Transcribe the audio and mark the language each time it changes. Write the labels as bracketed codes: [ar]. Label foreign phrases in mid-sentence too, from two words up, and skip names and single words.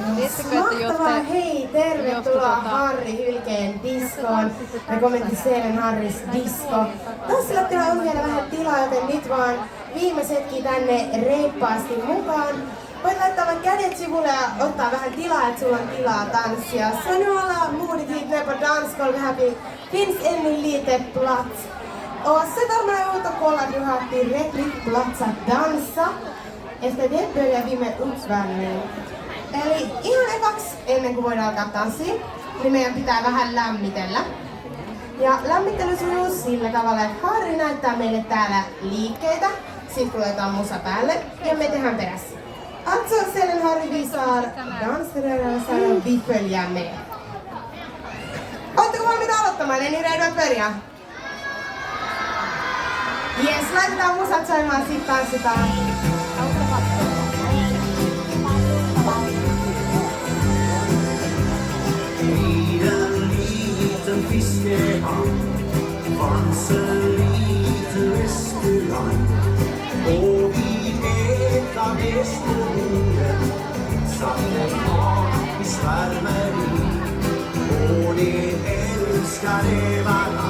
[fi] Mahtavaa, hei, tervetuloa Harri Hylkeen diskoon. Rekommendiseen Harris Disco. Tanssilattialla on vielä vähän tilaa, joten nyt vaan viimeisetkin tänne reippaasti mukaan. Voit laittaa vaan kädet sivulle ja ottaa vähän tilaa, että sulla on tilaa tanssia. [sv] Så nu alla modigt hit ner på dansgolvet här finns en liten plats. Och sätt armarna ut och kolla att du har tillräckligt plats att dansa. Efter det börjar vi med uppvärmning. [fi] Eli ihan ekaksi, ennen kuin voidaan alkaa tanssia, niin meidän pitää vähän lämmitellä. Ja lämmittely sujuu sillä tavalla, että Harri näyttää meille täällä liikkeitä. Sitten kun laitetaan musa päälle ja me tehdään perässä. [sv] Alltså sedan Harri visar dansrörelser och vi följer med. [fi] Ootteko valmiita aloittamaan? [sv] Är ni redo att börja? [fi] Yes, laitetaan musat soimaan, sit tanssitaan. [sv] Fiskehamn fanns en liten restaurang och vid ett av restaurangen satt en man i svärmeri och de älskade varann.